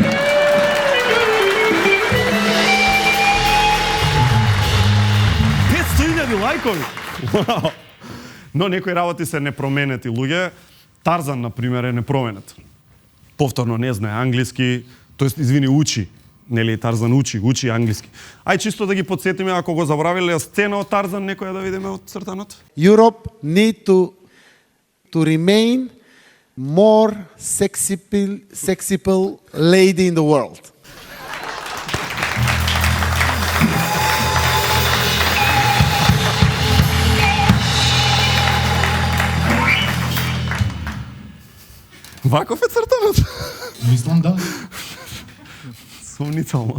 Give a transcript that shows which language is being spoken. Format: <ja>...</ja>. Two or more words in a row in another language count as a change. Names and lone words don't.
<mk>500.000 лајкови! Вау! Но некои работи се непроменети луѓе. Тарзан, например, е непроменет. Повторно не знае англиски, тоест, извини, учи. нели Тарзан учи англиски. Ај чисто да ги потсетиме, ако го забравиле сцена од Тарзан, некоја да видиме од цртанот.</mk> <en>Europe need to remain more sexable lady in the world.</en> <mk>Ваков е цртанот. Мислам да. Сумнително.</mk>